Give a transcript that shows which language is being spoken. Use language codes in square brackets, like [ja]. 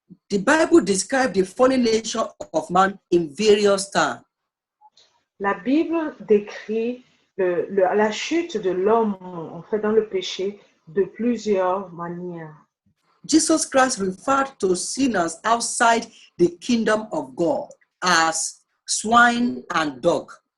[en] The Bible describes the fallen nature of man in various terms. [fr] La Bible décrit la chute de l'homme en fait dans le péché de plusieurs manières. [en] Jesus Christ referred to sinners outside the kingdom of God as swine and dog.